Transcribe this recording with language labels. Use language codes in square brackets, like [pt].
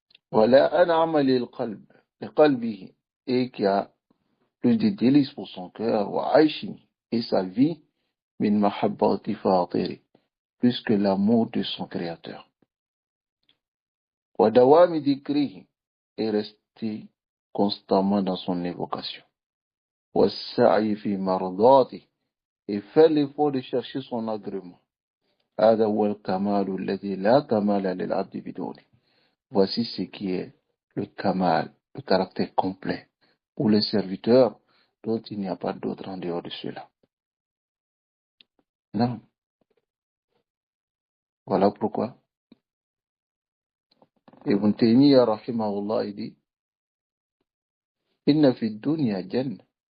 [fr] Voilà [ar] an'ama lil qalbihi, [fr] et qui a plus de délices pour son cœur, [ar] wa aishi, [fr] et sa vie, [ar] min mahabbati fatiri, [fr] plus que l'amour de son créateur. [ar] Wa dawami dhikrihi, [fr] et rester constamment dans son évocation. [ar] Wa sa'i fi mardati, [fr] et faire l'effort de chercher son agrément. [ar] هذا هو الكمال الذي لا كمال للعبد بدونه. [fr] Voici ce qui est le kamal, le caractère complet pour les serviteurs dont il n'y a pas d'autre en dehors de cela. Non. Voilà pourquoi Ibn Taymiyyah rahimahullah il dit [ar] Inna fi dunya jannah.